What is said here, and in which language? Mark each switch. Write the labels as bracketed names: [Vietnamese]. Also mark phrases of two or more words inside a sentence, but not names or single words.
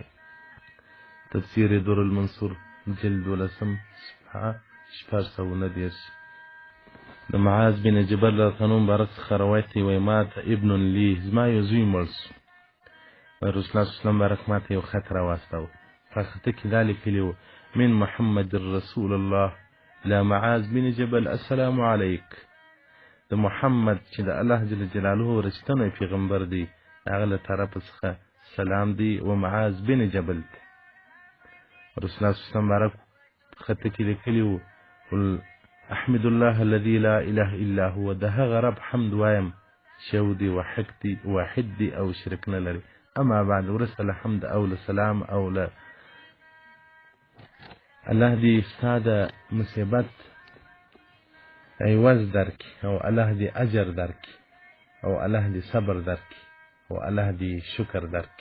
[Pashto] تفسیر در المنصور جلد 12 صفحه 419. د معاذ بن جبل [Arabic] رضی الله [Pashto] مبارک څخه روایت دی وایي ما ته [Arabic] ابن لی [Pashto] زما یو زوی مړ سو. رسول الله [Arabic] صلی الله علیه وسلم [Pashto] مبارک ما ته یو خط راواستاوه په خطه کې دا لیکلي وو [Arabic] من محمد رسول الله لا معاذ بن جبل السلام علیک. [Pashto] د محمد چې د الله جل جلاله رښتینی پیغمبر دی هغه له طرفه څخه سلام دی و معاذ بن جبل. رسول الله [Arabic] صلی الله علیه وسلم [Pashto] مبارک خطه کې لیکلي وو [Arabic] احمد الله الذي لا اله الا هو [Pashto] د هغه رب حمد وایم چې یو دی واحد دی او شرک نه لري. اما بعد ورسته له حمد او له سلام او له الله دې ستا د مصیبت عوض درکړي او الله دې اجر درکړي او الله دې صبر درکړي او الله دې شکر درکړي.